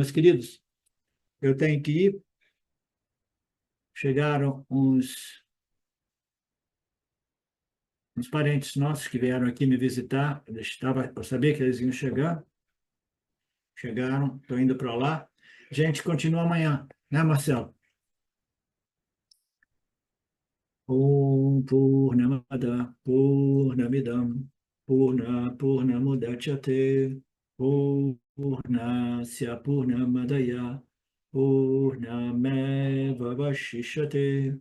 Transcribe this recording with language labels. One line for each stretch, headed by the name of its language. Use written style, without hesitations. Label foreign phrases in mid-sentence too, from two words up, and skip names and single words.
Portuguese: Meus queridos, eu tenho que ir. Chegaram uns parentes nossos que vieram aqui me visitar. Eu sabia que eles iam chegar. Chegaram, estou indo para lá. Gente, continua amanhã, né, Marcelo?
Sanskrit: ॐ पूर्णमदः पूर्णमिदं पूर्णमुदच्यते पूर्णस्य पूर्णमादाय पूर्णमेव वशिष्यते.